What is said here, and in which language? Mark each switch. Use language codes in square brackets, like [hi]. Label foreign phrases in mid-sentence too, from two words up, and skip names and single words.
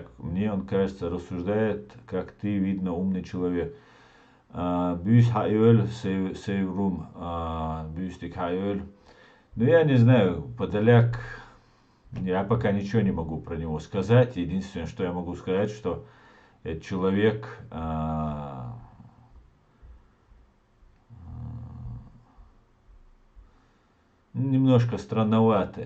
[ru] Мне он кажется, рассуждает, как ты, видно, умный человек. Бюс хайоль, сейврум, бюстик хайоль. Ну, я не знаю, Подоляк, я пока ничего не могу про него сказать. Единственное, что я могу сказать, что этот человек немножко странноватый.